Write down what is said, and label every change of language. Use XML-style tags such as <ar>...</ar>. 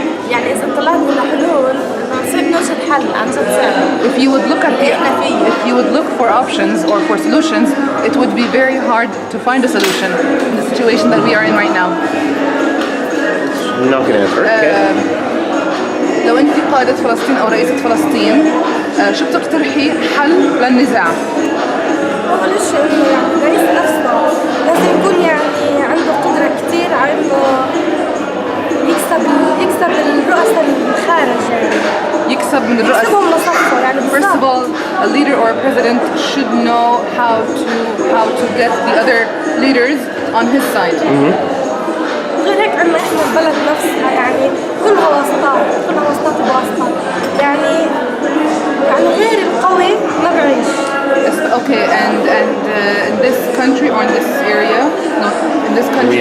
<ar>يعني إذا طلعت على حلول إنه نصير نوجد حل عن جد صعب.</ar> <en>If you would look at if you would look for options or for solutions, it would be very hard to find a solution in the situation that we are in right now. Not gonna answer. Okay.</en> <ar>لو أنت قائدة فلسطين أو رئيسة فلسطين شو بتقترحي حل للنزاع؟ أول شيء يعني الرئيس نفسه لازم يكون يعني عنده قدرة كتير على إنه يكسب الرؤساء الخارج يعني. يكسب من الرؤساء. يكسبهم لصفه يعني.</ar> <en>First of all, a leader or a president should know how to get the other leaders on his side.</en> <ar>غير هيك عندنا إحنا البلد نفسها يعني كلها واسطات وواسطات يعني غير القوي ما بعيش.</ar> <en>Okay, and in this country or in this area, no, in this country,</en>